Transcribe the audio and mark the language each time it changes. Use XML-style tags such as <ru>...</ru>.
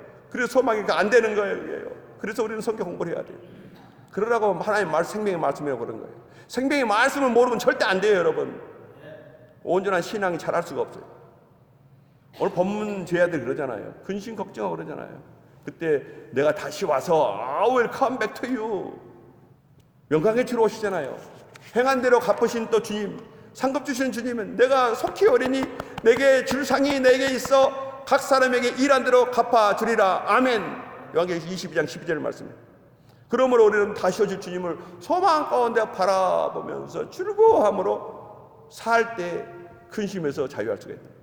<ko>그래서 소망이 안 되는 거예요. 그래서 우리는 성경 공부를 해야 돼요. 그러라고 하나님 생명의 말씀이라고 그런 거예요. 생명의 말씀을 모르면 절대 안 돼요, 여러분. 온전한 신앙이 자랄 수가 없어요. 오늘 본문 제자들 그러잖아요. 근심 걱정하고 그러잖아요. 그때 내가 다시 와서</ko> <en>I will come back to you.</en> <ko>영광의 주로 오시잖아요. 행한 대로 갚으신 또 주님, 상급 주시는 주님은 내가 속히 오리니 내게 줄 상이 내게 있어 각 사람에게 일한 대로 갚아주리라. 아멘. 요한계시록 22장 12절 말씀입니다. 그러므로 우리는 다시 오실 주님을 소망 가운데 바라보면서 즐거워함으로 살 때 근심에서 자유할 수가 있다.</ko>